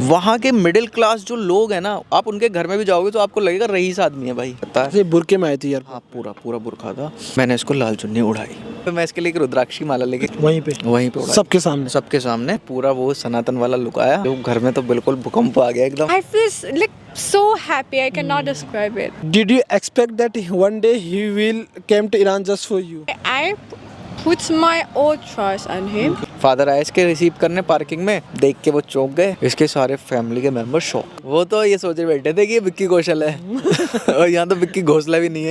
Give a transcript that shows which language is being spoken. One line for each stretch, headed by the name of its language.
Hindi: वहाँ के middle class जो लोग हैं ना, आप उनके घर में भी जाओगे तो आपको लगेगा रईस आदमी है भाई। पता है बुरके में आई थी यार। हाँ, पूरा बुरखा था। मैंने इसको लाल चुन्नी उड़ाई, तो मैं इसके लिए एक रुद्राक्षी माला लेके वहीं पे सबके सामने पूरा वो सनातन वाला लुक आया। तो घर में तो बिल्कुल भूकंप आ गया एकदम।
English: I feel like so happy. I cannot describe it. Did you expect that one day he will came to Iran just for you? I put my all trust on him.
Hindi: Father आए इसके receive करने parking में, देख के वो चौंक गए। इसके सारे फैमिली के मेंबर शॉक। वो तो ये सोचे बैठे थे कि ये विक्की कौशल है और यहाँ तो विक्की घोषला भी नहीं है।